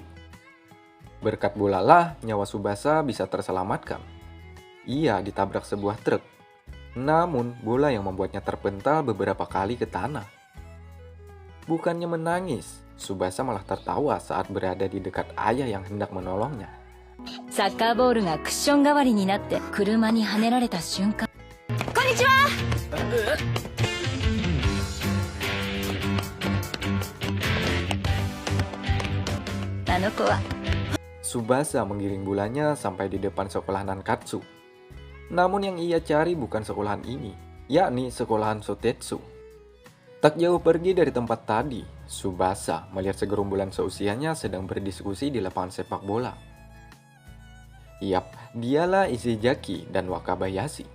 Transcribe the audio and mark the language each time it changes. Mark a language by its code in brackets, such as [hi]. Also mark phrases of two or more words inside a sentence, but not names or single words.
[id] Berkat bolalah nyawa Tsubasa bisa terselamatkan. Ia ditabrak sebuah truk. Namun, bola yang membuatnya terpental beberapa kali ke tanah. Bukannya menangis, Tsubasa malah tertawa saat berada di dekat ayah yang hendak menolongnya. [ja] サッカーボールがクッション代わりになって車にはねられた瞬間こんにちはあの子は [id] Tsubasa menggiring bolanya sampai di depan sekolah Nankatsu. Namun yang ia cari bukan sekolahan ini, yakni sekolahan Sotetsu. Tak jauh pergi dari tempat tadi, Tsubasa melihat segerombolan seusianya sedang berdiskusi di lapangan sepak bola. Yap, dialah Ishizaki dan Wakabayashi.